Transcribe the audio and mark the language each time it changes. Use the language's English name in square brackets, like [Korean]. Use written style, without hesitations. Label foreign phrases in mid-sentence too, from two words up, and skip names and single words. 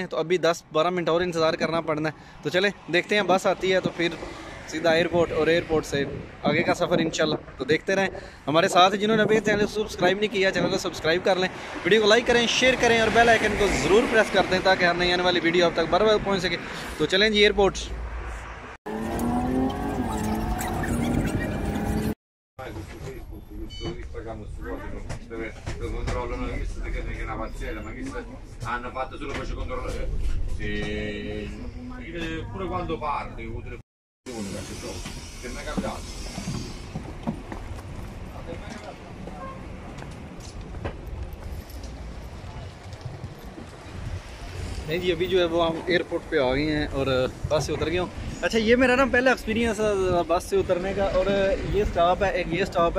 [Hindi] तो अभी 10-12 मिनट और इंतज़ार करना पड़ना है। तो चलें देखते हैं, बस आती है तो फिर सीधा एयरपोर्ट और एयरपोर्ट से आगे का सफ़र इंशाल्लाह। तो देखते रहें हमारे साथ। जिन्होंने अभी [English] channel subscribe [Hindi] नहीं किया, चैनल को सब्सक्राइब कर लें, वीडियो को लाइक करें, शेयर करें और [English] bell icon [Hindi] को ज़रूर प्रेस कर दें ताकि हर नई आने वाली वीडियो आप तक बराबर पहुँच सके। तो चलें जी एयरपोर्ट। [Italian] controllano le messe che è una pazzella, ma che hanno fatto solo poi ci controllano pure quando parli con telefono che mi è capitato. [Hindi] नहीं जी, अभी जो है वो हम एयरपोर्ट पे आ गए हैं और बस से उतर गए हूँ। अच्छा, ये मेरा ना पहला एक्सपीरियंस है बस से उतरने का, और ये स्टॉप है, एक ये स्टॉप है।